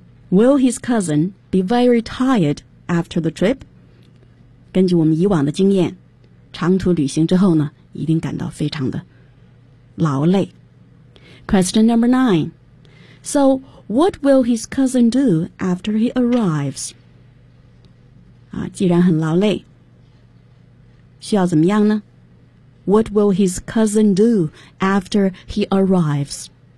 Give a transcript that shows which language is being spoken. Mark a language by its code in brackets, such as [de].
[en] Will his cousin be very tired after the trip？ [zh] 根据我们以往的经验，长途旅行之后呢，一定感到非常的劳累。 [en] Question number nine. So, what will his cousin do after he arrives? [zh] 既然很劳累，需要怎么样呢？ [en] What will his cousin do after he arrives?